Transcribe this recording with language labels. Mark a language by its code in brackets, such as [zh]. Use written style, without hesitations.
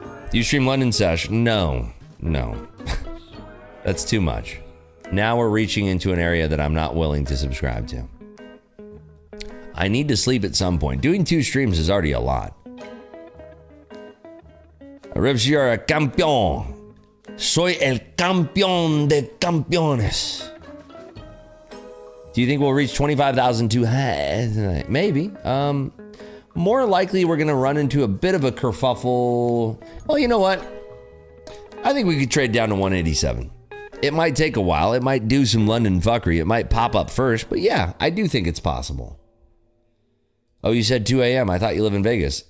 [en] Do you stream London Sesh? No. That's too much. Now we're reaching into an area that I'm not willing to subscribe to. I need to sleep at some point. Doing 2 streams is already a lot. Rips, you're a campeón. [es] Soy el campeón de campeones. [en] Do you think we'll reach 25,000 too high? Maybe. More likely we're going to run into a bit of a kerfuffle. Well, you know what? I think we could trade down to 187. It might take a while. It might do some London fuckery. It might pop up first. But yeah, I do think it's possible. Oh, you said 2 a.m. I thought you live in Vegas.